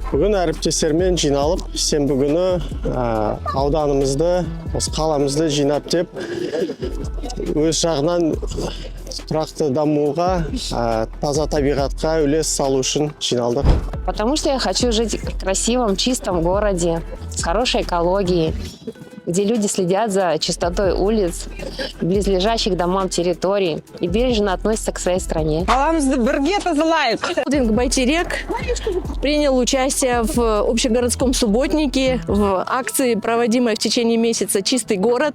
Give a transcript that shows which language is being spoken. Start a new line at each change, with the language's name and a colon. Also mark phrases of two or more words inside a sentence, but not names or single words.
Kazakh: бүгін әріптестермен жиналып, сенбі күні ауданымызды, қаламызды жинап деп, өз жағынан тұрақты дамуға, таза табиғатқа үлес салу үшін жиналдық.
Russian: Потому что я хочу жить в красивом, чистом городе, с хорошей экологией, где люди следят за чистотой улиц, близлежащих домам территорий и бережно относятся к своей стране. Холдинг «Байтерек» принял участие в общегородском субботнике, в акции, проводимой в течение месяца «Чистый город».